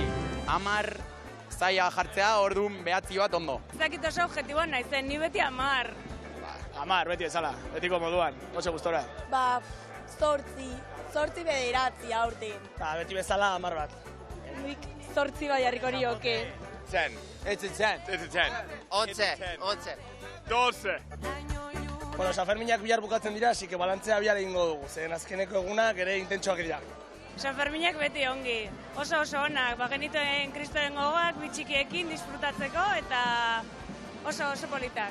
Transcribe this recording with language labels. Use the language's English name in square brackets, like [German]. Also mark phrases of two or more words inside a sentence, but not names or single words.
[Basque] 10 zaila jartzea, orduan behatzi bat ondo. Ez dakit oso objektiboan naizen, ni beti 10. 10, beti ezala, betiko moduan, oso gustora. zortzi bederatzi aurten. Eta beti bezala 10 bat. Nik zortzi bai jarriko nioke. 10. [English] It's a 10. It's a 10. [Basque] 11. 12. Bueno, Sanferminak bihar bukatzen dira, [Spanish] así que [Basque] balantzea bihar egingo dugu. Zen azkeneko egunak ere intentsuak dira. Sanferminak beti ongi. Oso onak, bagenituen kristoren gogoak bitxikiekin disfrutatzeko eta oso politak.